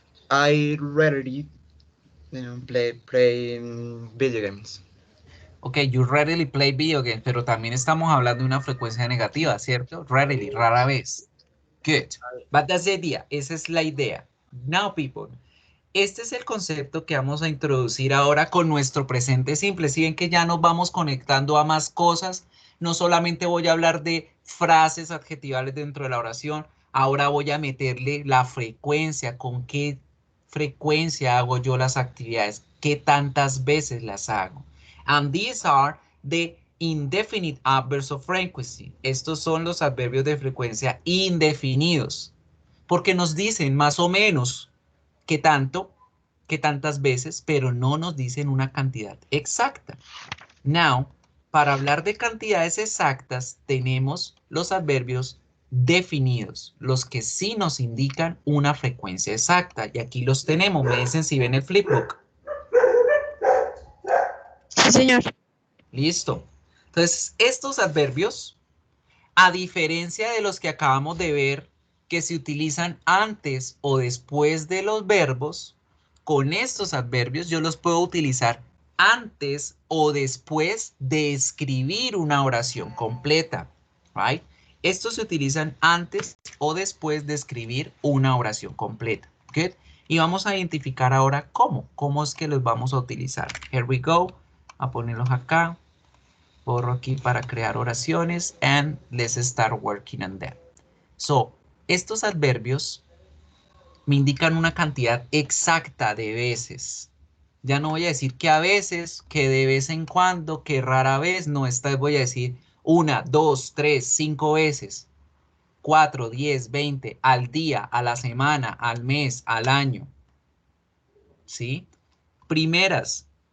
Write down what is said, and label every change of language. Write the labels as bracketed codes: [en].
[en] I rarely play video games. Ok, you rarely play video games, [es] pero también estamos hablando de una frecuencia negativa, ¿cierto? [en] Rarely, [es] rara vez. [en] Good. But that's the idea. [es] Esa es la idea. [en] Now, people, [es] este es el concepto que vamos a introducir ahora con nuestro presente simple. Si ven que ya nos vamos conectando a más cosas, no solamente voy a hablar de frases adjetivales dentro de la oración, ahora voy a meterle la frecuencia, con qué frecuencia hago yo las actividades, qué tantas veces las hago. [en] And these are the indefinite adverbs of frequency. [es] Estos son los adverbios de frecuencia indefinidos, porque nos dicen más o menos qué tanto, qué tantas veces, pero no nos dicen una cantidad exacta. Now, para hablar de cantidades exactas, tenemos los adverbios definidos, los que sí nos indican una frecuencia exacta. Y aquí los tenemos. Me dicen si ven el flipbook. Sí, señor. Listo. Entonces, estos adverbios, a diferencia de los que acabamos de ver, que se utilizan antes o después de los verbos, con estos adverbios yo los puedo utilizar antes o después de escribir una oración completa. [en] Right? [es] Estos se utilizan antes o después de escribir una oración completa. Good. Y vamos a identificar ahora cómo es que los vamos a utilizar. [en] Here we go. [es] A ponerlos acá. Borro aquí para crear oraciones. [en] And let's start working on them. [es] So, estos adverbios me indican una cantidad exacta de veces. Ya no voy a decir que a veces, que de vez en cuando, que rara vez. No, esta vez voy a decir 1, 2, 3, 5 veces. 4, 10, 20, al día, a la semana, al mes, al año. ¿Sí? Primeras.